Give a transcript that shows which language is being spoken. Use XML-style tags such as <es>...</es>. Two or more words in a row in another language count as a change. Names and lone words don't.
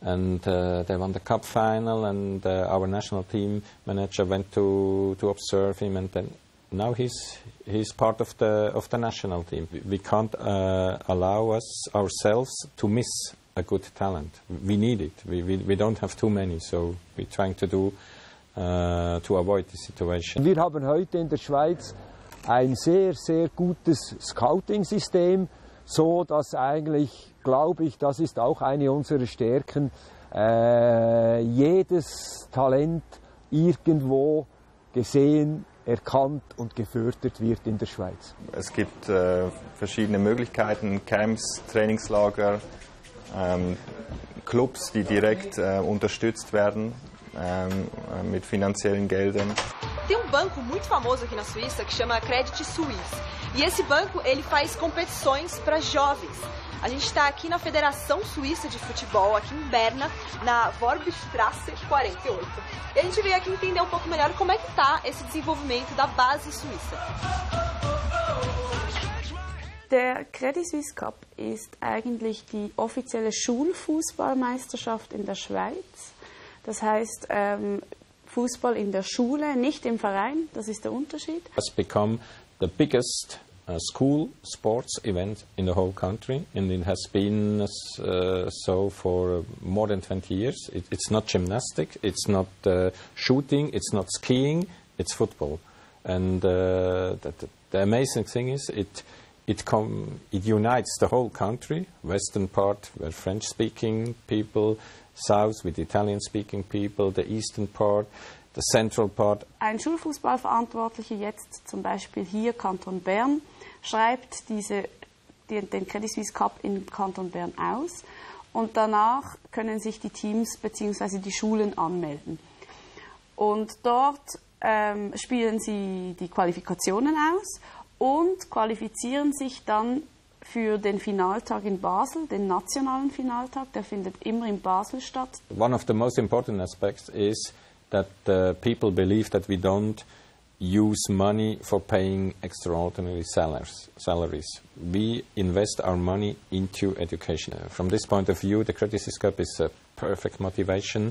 <en>and they won the cup final, and our national team manager went to observe him, and then now he's part of the national team. We can't allow ourselves to miss a good talent. We need it. We don't have too many, so we're trying to do to avoid the situation.</en> <de>Wir haben heute in der Schweiz ein sehr, sehr gutes Scouting-System, so dass eigentlich, glaube ich, das ist auch eine unserer Stärken, jedes Talent irgendwo gesehen, erkannt und gefördert wird in der Schweiz. Es gibt verschiedene Möglichkeiten, Camps, Trainingslager, Clubs, die direkt unterstützt werden mit finanziellen Geldern.</de> <pt>Tem banco muito famoso aqui na Suíça que chama Credit Suisse. E esse banco ele faz competições para jovens. A gente está aqui na Federação Suíça de Futebol, aqui em Berna, na Vorbstrasse 48. E a gente veio aqui entender um pouco melhor como é que está esse desenvolvimento da base suíça.</pt> <de>Der Credit Suisse Cup ist eigentlich die offizielle Schulfußballmeisterschaft in der Schweiz. Das heißt, Fußball in der Schule, nicht im Verein, das ist der Unterschied.</de> <en>It has become the biggest school sports event in the whole country, and it has been so for more than 20 years. It's not gymnastics, it's not shooting, it's not skiing, it's football. And the amazing thing is it unites the whole country, western part where French-speaking people, south with Italian-speaking people, the eastern part, the central part.</en> <de>Ein Schulfußballverantwortlicher jetzt, zum Beispiel hier Kanton Bern, schreibt den Credit Suisse Cup im Kanton Bern aus und danach können sich die Teams bzw. die Schulen anmelden. Und dort spielen sie die Qualifikationen aus und qualifizieren sich dann für den Finaltag in Basel, den nationalen Finaltag, der findet immer in Basel statt.</de> <en>One of the most important aspects is that people believe that we don't use money for paying extraordinary salaries. We invest our money into education. From this point of view, the Credit Suisse Cup is a perfect motivation.</en>